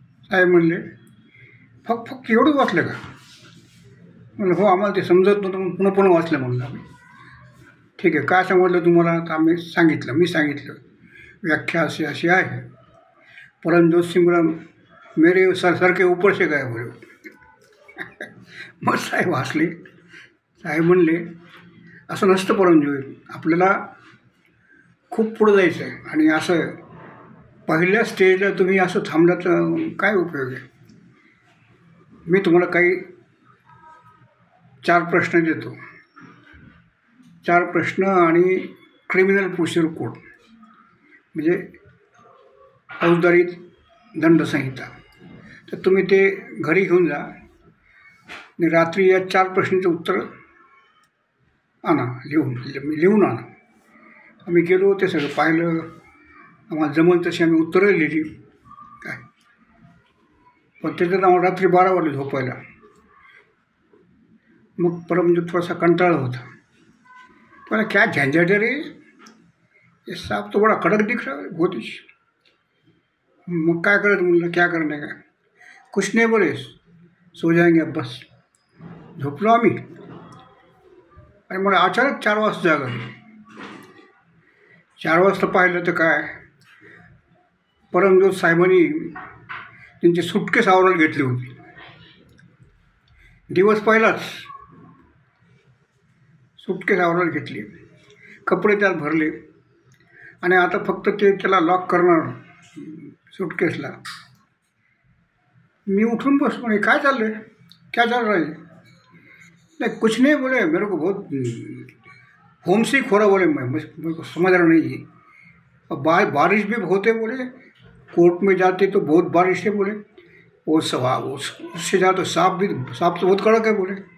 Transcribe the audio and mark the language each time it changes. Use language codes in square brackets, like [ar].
[mr] साहेब म्हणले फक्त एवढंच वाचलं का? म्हणलं हो, आम्हाला ते समजत नव्हतं म्हणून पुन्हा पुन्हा वाचलं. म्हणलं आम्ही ठीक आहे, काय समजलं तुम्हाला? तर आम्ही मी सांगितलं व्याख्या अशी अशी आहे. [hi] परमज्योत सिंग मेरे सर के ऊपर से गए बोले. [mr] मग साहेब हसले. साहेब म्हणले असं नसतं परमज्योत, आपल्याला खूप पुढं जायचं आहे आणि असं पहिल्या स्टेजला तुम्ही असं थांबलं तर काय उपयोग आहे. मी तुम्हाला काही 4 प्रश्न देतो. 4 प्रश्न आणि क्रिमिनल प्रोसिजर कोड म्हणजे फौजदारी दंडसंहिता. तर तुम्ही ते घरी घेऊन जा आणि रात्री या 4 प्रश्नांचं उत्तर आणा, लिहून आणा. आम्ही गेलो, ते सगळं पाहिलं, आम्हाला जमल तशी आम्ही उत्तरं लिहिली. काय पण त्याच्यात आम्हाला रात्री 12 वाजले झोपायला. मग परमज्योत थोडासा कंटाळा होता. [hi] पण क्या झंझट रे, ये साहब तो बड़ा कड़क दिख रहा है बहुत. [mr] मग काय करत म्हणलं [hi] क्या करणे का, कुछ नाही बोले, सो जाएंगे अब बस. [mr] झोपलो आम्ही. आणि मला अचानक 4 वाजता जाग आली. 4 वाजता पाहिलं तर काय, परमज्योत साहेबांनी त्यांची सुटकेस आवरायला घेतली होती. दिवस पहिलाच सुटकेस आवरायला घेतली, कपडे त्यात भरले आणि आता फक्त त्याला लॉक करणार सुटकेसला. मी उठून बसलो. म्हणे काय चाललं [hi] है, क्या चल रहा है? नहीं कुछ नहीं बोले, मेरे को बहुत होमसिक हो रहा बोले. मेरे को समझ रहा नहीं है. बारिश भी बहुत है बोले, कोर्ट में जाते तो बहुत बारिश है बोले. वो उससे ज़्यादा सांप तो बहुत कड़क है बोले.